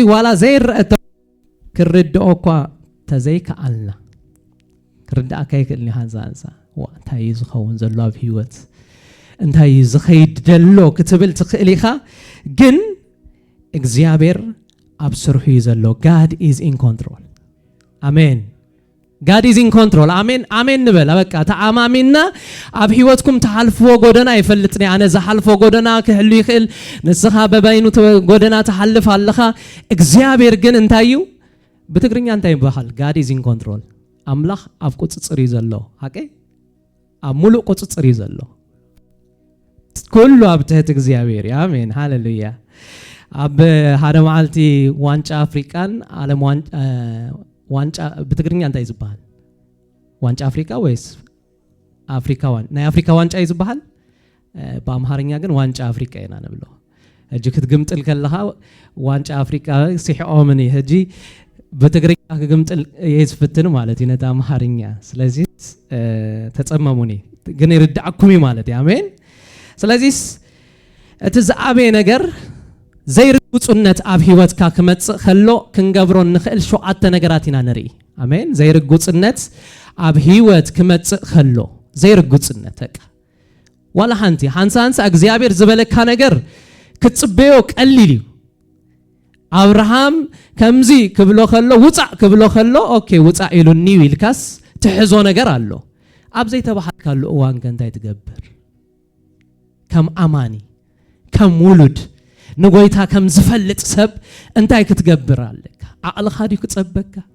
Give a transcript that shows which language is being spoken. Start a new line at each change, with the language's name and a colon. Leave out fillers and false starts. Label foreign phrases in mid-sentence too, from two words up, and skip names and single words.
Tigrinya: ዋላ ዘይርአቶ ክርድኦ እኳ ተዘይከኣልና ክርዳእ ከይክእልኒ ሃንሳንሳ እንታይ ዝኸውን ዘሎ ኣብ ህይወት እንታይ ዝኸይድ ደሎ ክትብል ትኽእል ኢኻ ግን እግዚአብሔር ኣብ ስርሑ ዘሎ
English: God is in control
Tigrinya: አሜን
English: God is in control
Tigrinya: አሜን አሜን ንበል በቃ ተአማሚና ኣብ ህይወትኩም ተሐልፍዎ ጎደና ይፈልጥኒ አነ ዘሐልፎ ጎደና ክህሉ ይኽእል ንስኻ በባይኑ ጎደና ተሐልፍ ኣለኻ እግዚአብሔር ግን እንታዩ በትግርኛ እንታይ ይባሃል
English: God is in control
Tigrinya: አምላኽ ኣብ ቁጽጽር ዘሎ አቀ ኣብ ሙሉእ ቁጽጽር ዘሎ ኩሉ ኣብ ትሕቲ እግዚአብሔር አሜን ሃሌሉያ ኣብ ሓደ መዓልቲ ዋንጫ አፍሪካን ዓለም ዋንጫ በትግርኛ እንታይ ይዝባሃል ዋንጫ አፍሪካ ወይስ አፍሪካ ናይ አፍሪካ ዋንጫ ይዝባሃል በአምሃርኛ ግን ዋንጫ አፍሪካ ኢና ነብሎ እጂ ክትግምጥል ከለኻ ዋንጫ አፍሪካ ሲሕኦምኒ እጂ በትግርኛ ክግምጥል የዝፍትን ማለት ይነታ አምሃርኛ ስለዚህ ተጸመሙኒ ግን ይርዳዕኩም ማለት አሜን ስለዚህ እቲ ዝኣበየ ነገር ዘይርጉጽነት ኣብ ህይወትካ ክመጽእ ከሎ ክንገብሮ ንኽእል ሸውዓተ ነገራት ኢና ንርኢ አሜን ዘይርጉጽነት ኣብ ህይወት ክመጽእ ከሎ ዘይርጉጽነት ተቃ ዋላ ሃንሳ እግዚአብሔር ዝበለካ ነገር ክትጽበዮ ቀሊል እዩ አብርሃም ከምዚ ክብሎ ከሎ ውጻእ ክብሎ ከሎ ኦኬ ውጻእ ኢሉኒ ኢልካስ ትሕዞ ነገር ኣሎ ኣብ ዘይተባሃልካሉ እዋን ከንታይ ትገብር ከም አማኒ ከም ውሉድ ንጎይታ ከም ዝፈልጥ ሰብ እንታይ ክትገብር ኣለካ ዓቕልኻ ዲዩ ክጸበካ